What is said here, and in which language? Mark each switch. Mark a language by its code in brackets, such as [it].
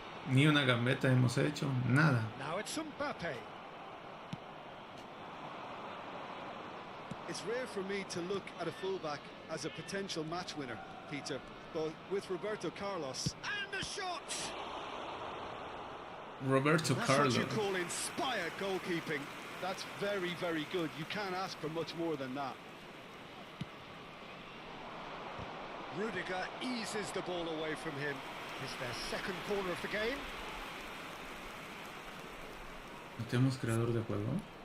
[es] Ni una gambeta hemos hecho, nada. [en] Now it's Mbappe. It's rare for me to look at a fullback as a potential match winner, Peter, but with Roberto Carlos... And the shot! Roberto Carlos. That's what you call inspired goalkeeping. That's very, very good. You can't ask for much more than that. Rudiger eases the ball away from him. It's their second corner of the game. [es] ¿No tenemos creador de juego?